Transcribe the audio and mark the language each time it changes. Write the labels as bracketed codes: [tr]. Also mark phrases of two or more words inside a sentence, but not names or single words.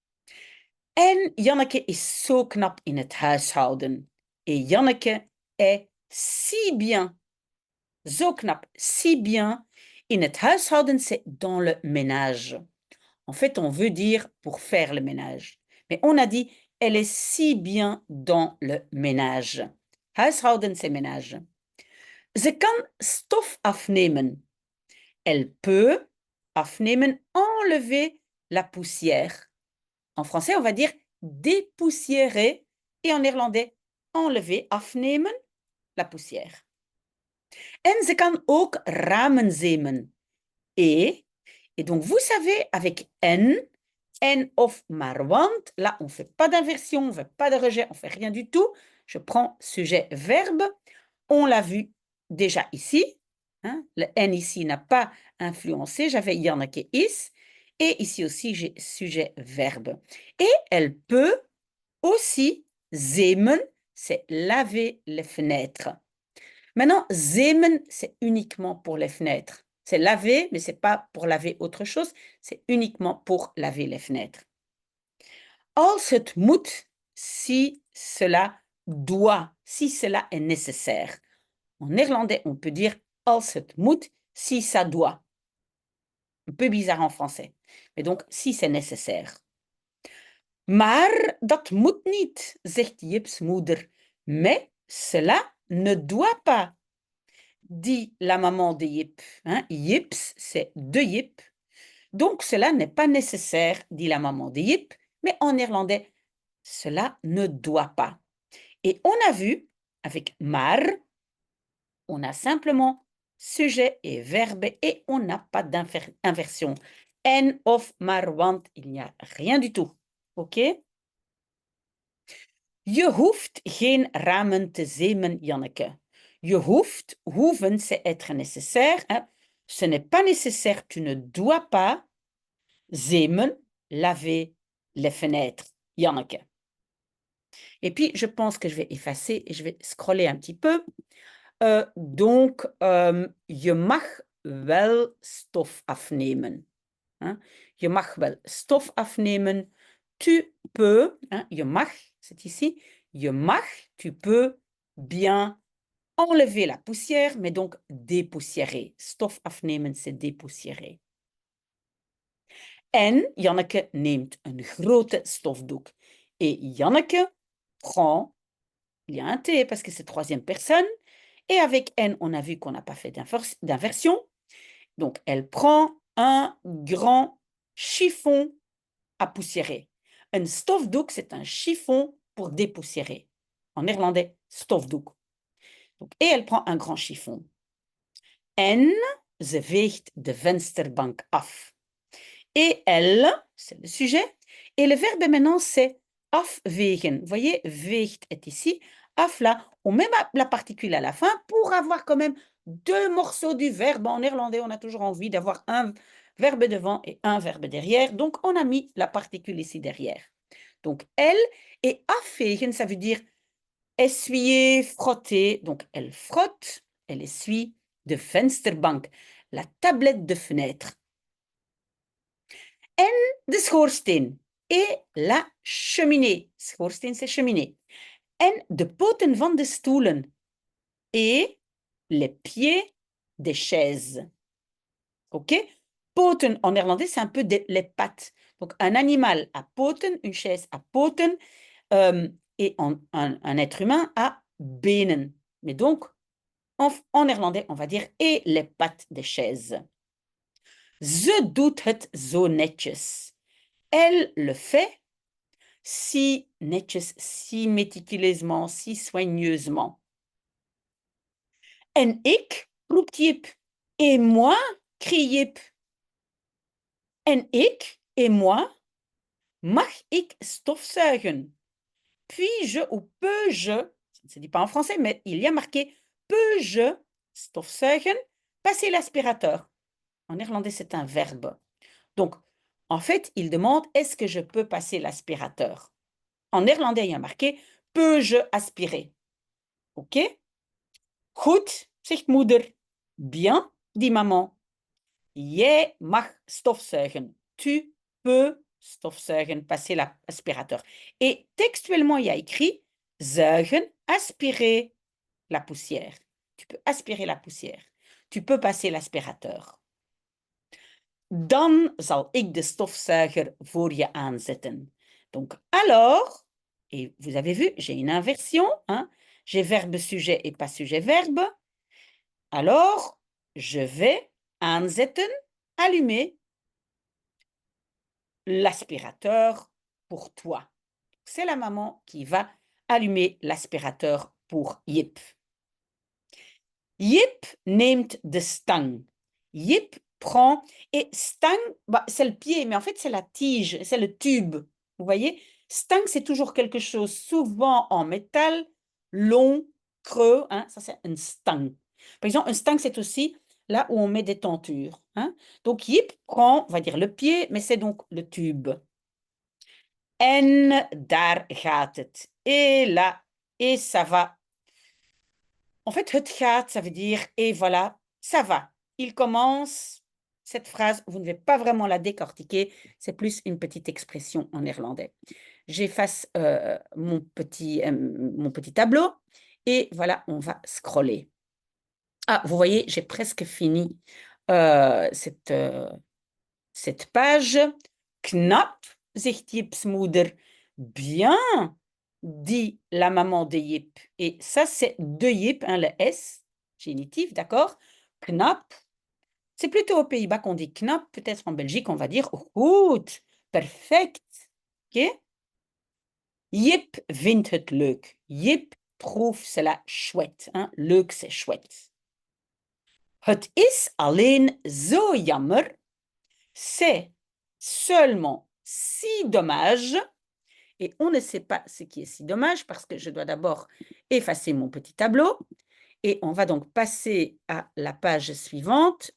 [nl] En Janneke is zo knap in het huishouden. [fr] Et Janneke est si bien, [nl] zo knap, [fr] si bien. [nl] In het huishouden, [fr] c'est dans le ménage. En fait, on veut dire pour faire le ménage. Mais on a dit, elle est si bien dans le ménage. Huishouden, c'est ménage. [nl] Ze kan stof afnemen. [fr] Elle peut afnemen, enlever la poussière. En français, on va dire dépoussiérer. Et en néerlandais, enlever, afnemen, la poussière. [nl] En ze kan ook ramen zeemen. [fr] Et donc, vous savez, avec [nl] en of maar want, [fr] là, on ne fait pas d'inversion, on ne fait pas de rejet, on ne fait rien du tout. Je prends sujet, verbe. On l'a vu déjà ici. Hein, le N ici n'a pas influencé. J'avais Janneke is. Et ici aussi, j'ai sujet, verbe. Et elle peut aussi zeemen, c'est laver les fenêtres. Maintenant, zeemen, c'est uniquement pour les fenêtres. C'est laver, mais ce n'est pas pour laver autre chose, c'est uniquement pour laver les fenêtres. [nl] Als het moet, [fr] si cela doit, si cela est nécessaire. En néerlandais, on peut dire [nl] als het moet, [fr] si ça doit. Un peu bizarre en français. Mais donc, si c'est nécessaire. [nl] Maar dat moet niet, zegt Jips moeder. [fr] Mais cela ne doit pas, dit la maman de Jip. Hein? Jips, c'est de Jip. Donc, cela n'est pas nécessaire, dit la maman de Jip. Mais en néerlandais, cela ne doit pas. Et on a vu, avec maar, on a simplement sujet et verbe et on n'a pas d'inversion. [nl] En of maar want, [fr] il n'y a rien du tout. OK? [nl] Je hoeft geen ramen te zeemen, Janneke. Je hoeft, hoeven, [fr] c'est être nécessaire. Hein? Ce n'est pas nécessaire, tu ne dois pas zeemen, laver les fenêtres, Janneke. Et puis, je pense que je vais effacer et je vais scroller un petit peu. Donc, [nl] je mag wel stof afnemen. Hein? Je mag wel stof afnemen. [fr] Tu peux, hein? [nl] Je mag, [fr] c'est ici. [nl] Je mag, [fr] tu peux bien enlever la poussière, mais donc dépoussiérer. [nl] Stof afnemen, [fr] c'est dépoussiérer. [nl] En Janneke neemt een grote stofdoek. [fr] Et Janneke prend, il y a un T parce que c'est troisième personne, et avec N, on a vu qu'on n'a pas fait d'inversion. Donc, elle prend un grand chiffon à poussiérer. Un stofdoek, c'est un chiffon pour dépoussiérer. En néerlandais, stofdoek. Donc, et elle prend un grand chiffon. [nl] En ze veegt de vensterbank af. [fr] Et elle, c'est le sujet. Et le verbe maintenant, c'est afvegen. Vous voyez, veegt est ici. Af là, on met la particule à la fin pour avoir quand même deux morceaux du verbe. En néerlandais, on a toujours envie d'avoir un verbe devant et un verbe derrière. Donc, on a mis la particule ici derrière. Donc, elle, et afvegen, ça veut dire essuyer, frotter. Donc, elle frotte, elle essuie [nl] de vensterbank, [fr] la tablette de fenêtre. [nl] En de schoorsteen [fr] et la cheminée. Schoorsteen, c'est cheminée. [nl] En de poten van de stoelen [fr] et les pieds des chaises. [nl] OK? [fr] Poten, en néerlandais, c'est un peu les pattes. Donc, un animal a poten, une chaise a poten, et un être humain a benen. Mais donc, en néerlandais, on va dire et les pattes des chaises. [nl] Ze doet het zo netjes. [fr] Elle le fait si netjes, si méticuleusement, si soigneusement. [nl] En ik, roept Jip. [fr] Et moi, crie Jip. [nl] En ik, [fr] et moi, [nl] mag ik stofzuigen? [fr] Puis-je ou peux-je, ça ne se dit pas en français, mais il y a marqué peux-je stofzuigen, passer l'aspirateur. En néerlandais, c'est un verbe. Donc, en fait, il demande est-ce que je peux passer l'aspirateur? En néerlandais, il y a marqué peux-je aspirer? [nl] OK? Goed, zegt moeder. [fr] Bien, dit maman. [nl] Jij mag stofzuigen. [fr] Tu peux stofzuigen, passer l'aspirateur. Et textuellement, il y a écrit zuigen, aspirer la poussière. Tu peux aspirer la poussière. Tu peux passer l'aspirateur. [nl] Dan zal ik de stofzuiger voor je aanzetten. [fr] Donc, alors, et vous avez vu, j'ai une inversion, hein? J'ai verbe sujet et pas sujet verbe. Alors, je vais aanzetten, allumer l'aspirateur pour toi. C'est la maman qui va allumer l'aspirateur pour Jip. [nl] Jip neemt de stang. [fr] Jip prend, et stang, bah, c'est le pied, mais en fait c'est la tige, c'est le tube. Vous voyez, stang c'est toujours quelque chose souvent en métal, long, creux, hein, ça c'est un stang. Par exemple, un stang c'est aussi là où on met des tentures. Hein. Donc Jip prend, on va dire le pied, mais c'est donc le tube. [nl] En daar gaat het. [fr] Et là, et ça va. En fait, [nl] het gaat, [fr] ça veut dire et voilà, ça va. Il commence cette phrase, vous ne devez pas vraiment la décortiquer, c'est plus une petite expression en néerlandais. J'efface mon petit tableau et voilà, on va scroller. Ah, vous voyez, j'ai presque fini cette page. [nl] Knap, zegt Jips moeder. [fr] Bien, dit la maman de Jip. Et ça, c'est de Jip, hein, le S, génitif, d'accord? [nl] Knap. [fr] C'est plutôt aux Pays-Bas qu'on dit knap. Peut-être en Belgique, on va dire [nl] goed, perfect. [fr] OK? [nl] Jip vindt het leuk. [fr] Jip trouve cela chouette. Hein? Leuk, c'est chouette. [nl] Het is alleen zo jammer. [fr] C'est seulement si dommage, et on ne sait pas ce qui est si dommage parce que je dois d'abord effacer mon petit tableau, et on va donc passer à la page suivante.